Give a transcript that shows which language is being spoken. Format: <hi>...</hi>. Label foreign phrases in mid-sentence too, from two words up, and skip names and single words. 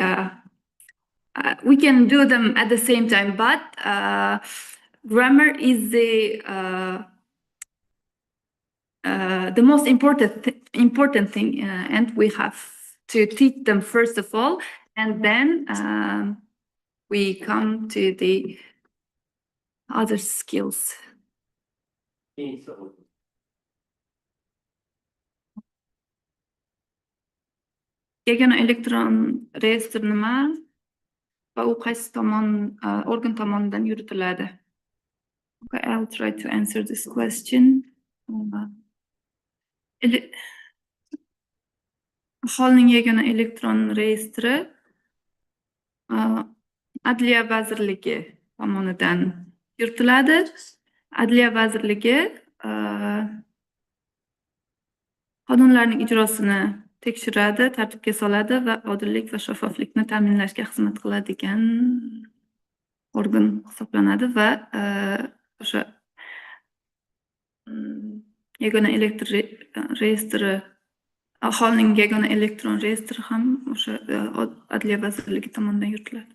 <en>We can do them at the same time, but grammar is the most important thing, and we have to teach them first of all, and then we come to the other skills.</en> <uz>Yagona elektron reyestr nima va u qaysi organ tomonidan yuritiladi?</uz> <en>Okay, I'll try to answer this question.</en> <uz>Aholining yagona elektron reyestri Adliya vazirligi tomonidan yuritiladi. Adliya vazirligi qonunlarning ijrosini tekshiradi, tartibga soladi va odillik va shaffoflikni ta'minlashga xizmat qiladigan organ hisoblanadi va o'sha yagona elektron reyestri, aholining yagona elektron reyestri ham o'sha Adliya vazirligi tomonidan yuritiladi.</uz>